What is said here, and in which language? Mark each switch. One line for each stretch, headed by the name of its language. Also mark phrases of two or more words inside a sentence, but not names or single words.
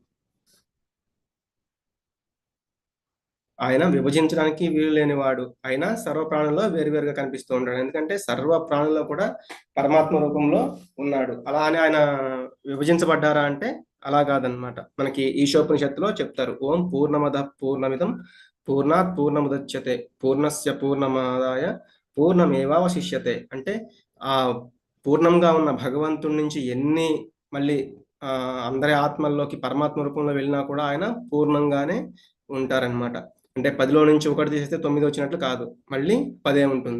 Telugu: ఆయన విభజించడానికి వీలు లేనివాడు, ఆయన సర్వ ప్రాణుల్లో వేరువేరుగా కనిపిస్తూ ఉంటాడు. ఎందుకంటే సర్వ ప్రాణుల్లో కూడా పరమాత్మ రూపంలో ఉన్నాడు. అలా అని ఆయన విభజించబడ్డారా అంటే అలా కాదనమాట. మనకి ఈశోపనిషత్తులో చెప్తారు,
Sanskrit: ఓం పూర్ణమద పూర్ణమిదం పూర్ణాత్ పూర్ణముదచ్యతే పూర్ణస్య పూర్ణమాదాయ పూర్ణమేవావశిష్యతే.
Telugu: అంటే ఆ పూర్ణంగా ఉన్న భగవంతుడి నుంచి ఎన్ని మళ్ళీ అందరి ఆత్మల్లోకి పరమాత్మ రూపంలో వెళ్ళినా కూడా ఆయన పూర్ణంగానే ఉంటారనమాట. అంటే 10లో నుంచి 1 తీసేస్తే 9 వచ్చినట్లు కాదు, మళ్ళీ 10 ఉంటుంది.